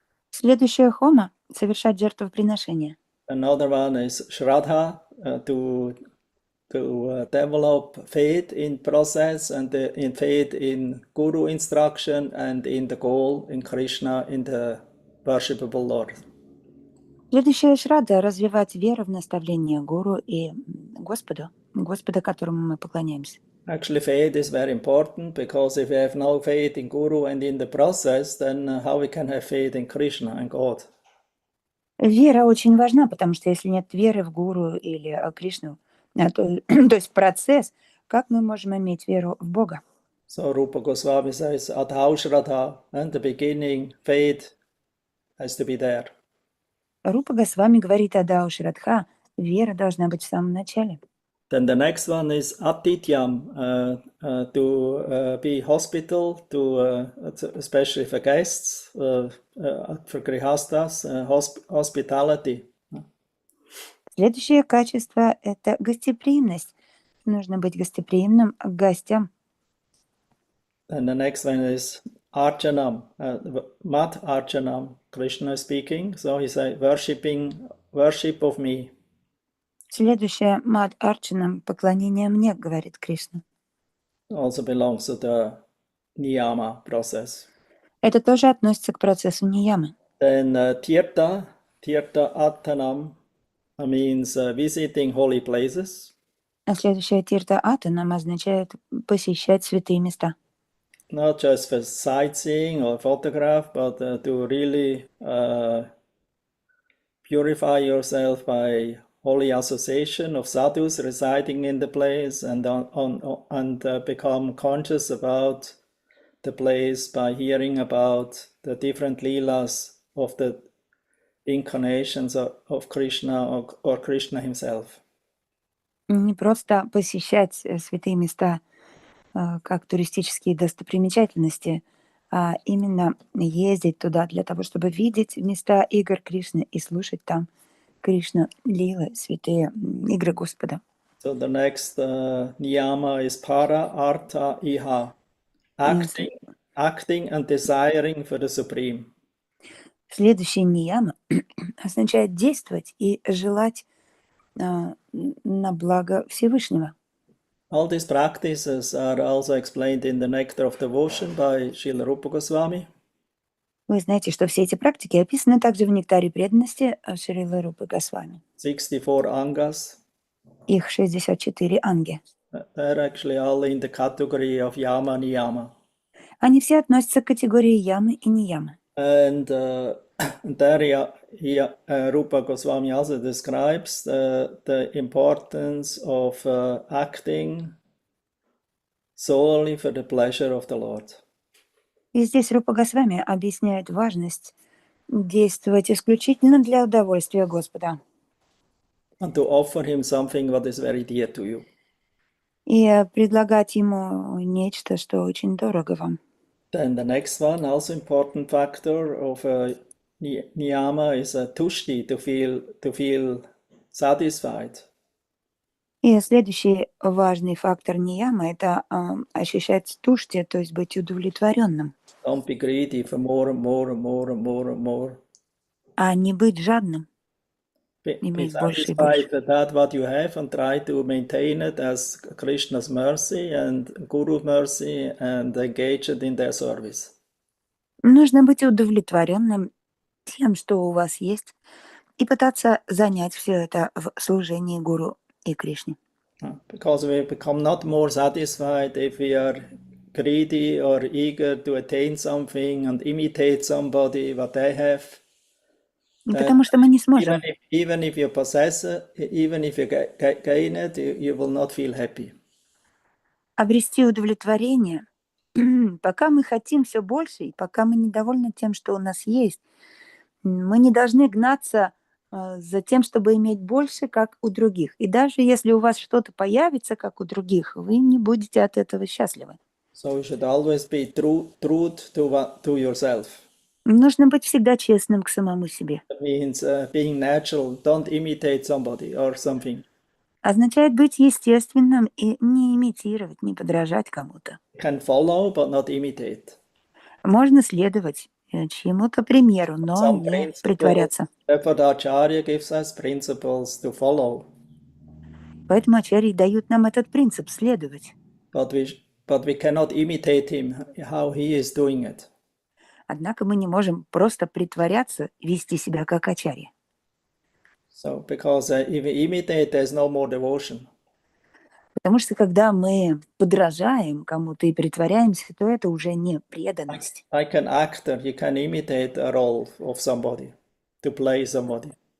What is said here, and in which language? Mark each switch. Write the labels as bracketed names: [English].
[Russian] Следующее хома – совершать жертвоприношение. [English] Another one is shraddha, to develop faith in process and in faith in Guru instruction and in the goal in Krishna, in the worshipable Lord. [Russian] Следующее шрадда – развивать веру в наставление Гуру и Господа, которому мы поклоняемся. [English] Actually, faith is very important, because if we have no faith in Guru and in the process, then how we can have faith in Krishna and God? [Russian] Вера очень важна, потому что если нет веры в Гуру или Кришну, то есть процесс, как мы можем иметь веру в Бога? [English] So Rupa Goswami says, Adhau Shraddha, and the beginning, faith has to be there. [Russian] Рупа Госвами говорит Адау Шрадха, вера должна быть в самом начале. [English] Then the next one is Atityam, to be hospital, especially for guests, for grihastas, hospitality. [Russian] Следующее качество – это гостеприимность. Нужно быть гостеприимным к гостям. [English] And the next one is Archanam, Mat Archanam, Krishna speaking. So he said, worship of me. [Russian] Следующее – Мад Арчанам, поклонение мне, говорит Кришна. [English] Also belongs to the niyama process. [Russian] Это тоже относится к процессу ниямы. [English] Then Tirtha Attanam means visiting holy places. [Russian] А следующее Тирта Атанам означает посещать святые места. [English] Not just for sightseeing or photograph, but to really purify yourself by holy association of sadhus residing in the place, and become conscious about the place by hearing about the different leelas of the incarnations of Krishna or Krishna himself. [Russian] Не просто посещать святые места как туристические достопримечательности, а именно ездить туда для того, чтобы видеть места игр Кришны и слушать там Кришна лилы, святые игры Господа. [English] So the next niyama is para artha iha, acting and desiring for the supreme. [Russian] Следующее нияма означает действовать и желать на благо Всевышнего. [English] All these practices are also explained in the Nectar of Devotion by Srila Rupa Goswami. [Russian] Вы знаете, что все эти практики описаны также в «Нектаре преданности» Шрилы Рупы Госвами. [English] 64 angas. [Russian] Их 64 анги. [English] They're actually all in the category of yama niyama. [Russian] Они все относятся к категории ямы и ниямы. [English] And there Rupa Goswami also describes the importance of acting solely for the pleasure of the Lord. [Russian] И здесь Рупа Госвами объясняет важность действовать исключительно для удовольствия Господа. [English] And to offer him something what is very dear to you. [Russian] И предлагать ему нечто, что очень дорого вам. [English] Then the next one, also important factor of niyama, is a tushti, to feel satisfied. [Russian] И следующий важный фактор ниямы – это ощущать тушти, то есть быть удовлетворенным. [English] Don't be greedy for more and more and more and more and more. [Russian] А не быть жадным, [English] Be [Russian] иметь больше и больше. [English] satisfied with that what you have and try to maintain it as Krishna's mercy and Guru mercy and engage it in their service. [Russian] Нужно быть удовлетворенным тем, что у вас есть, и пытаться занять все это в служении Гуру и Кришне. [English] Because we become not more satisfied if we are greedy or eager to attain something and imitate somebody what they have. [Russian] Потому что мы не сможем. [English] Even if you possess it, even if you gain it, you will not feel happy. [Russian] Обрести удовлетворение, пока мы хотим все больше, и пока мы недовольны тем, что у нас есть, мы не должны гнаться за тем, чтобы иметь больше, как у других. И даже если у вас что-то появится, как у других, вы не будете от этого счастливы. [English] So you should always be true to yourself. [Russian] Нужно быть всегда честным к самому себе. [English] That means being natural. Don't imitate somebody or something. [Russian] Означает быть естественным и не имитировать, не подражать кому-то. [English] You can follow, but not imitate. [Russian] Можно следовать чьему-то примеру, но не притворяться. [English] Therefore, the Acharya gives us principles to follow. [Russian] Поэтому ачарьи дают нам этот принцип следовать. [English] But we cannot imitate him, how he is doing it. [Russian] Однако мы не можем просто притворяться, вести себя как ачарья. [English] So, because if we imitate, there's no more devotion. [Russian] Потому что когда мы подражаем кому-то и притворяемся, то это уже не преданность. [English] Like an actor, you can imitate a role of somebody, to play somebody.